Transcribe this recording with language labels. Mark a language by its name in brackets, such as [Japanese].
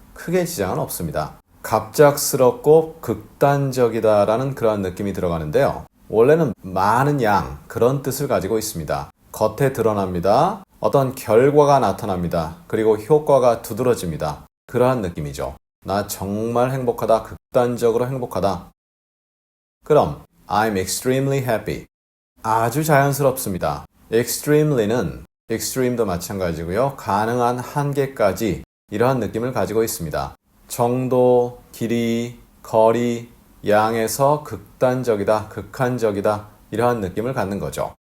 [Korean] 크게 지장은 없습니다. 갑작스럽고 극단적이다라는 그런 느낌이 들어가는데요. 원래는 많은 양, 그런 뜻을 가지고 있습니다. 겉에 드러납니다. 어떤 결과가 나타납니다. 그리고 효과가 두드러집니다. 그러한 느낌이죠. 나 정말 행복하다, 극단적으로 행복하다. 그럼 [English] I'm extremely happy. [Korean] 아주 자연스럽습니다. extremely는 extreme도 마찬가지고요. 가능한 한계까지 이러한 느낌을 가지고 있습니다. 정도, 길이, 거리, 양에서 극단적이다, 극한적이다 이러한 느낌을 갖는 거죠.